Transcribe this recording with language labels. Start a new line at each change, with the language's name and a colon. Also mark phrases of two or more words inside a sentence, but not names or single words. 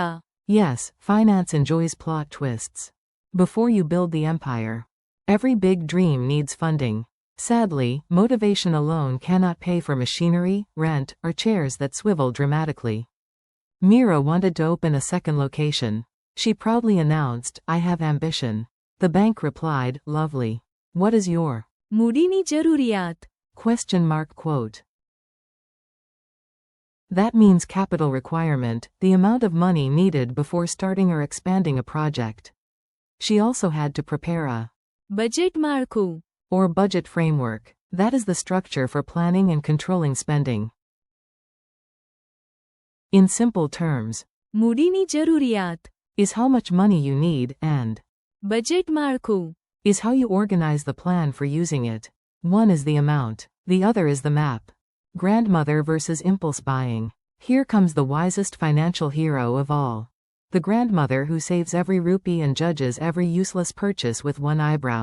English: Yes, finance enjoys plot twists. Before you build the empire, every big dream needs funding. Sadly, motivation alone cannot pay for machinery, rent, or chairs that swivel dramatically. Meera wanted to open a second location. She proudly announced, "I have ambition." The bank replied, "Lovely. What is your
Gujarati: મૂડીની જરૂરિયાત.
English: quote. That means capital requirement, the amount of money needed before starting or expanding a project. She also had to prepare a
Gujarati: બજેટ માળખું.
English: or budget framework. That is the structure for planning and controlling spending. In simple terms,
Gujarati: મૂડીની જરૂરિયાત.
English: is how much money you need, and
Gujarati: બજેટ માળખું.
English: is how you organize the plan for using it. One is the amount, the other is the map. Grandmother versus impulse buying. Here comes the wisest financial hero of all. The grandmother who saves every rupee and judges every useless purchase with one eyebrow.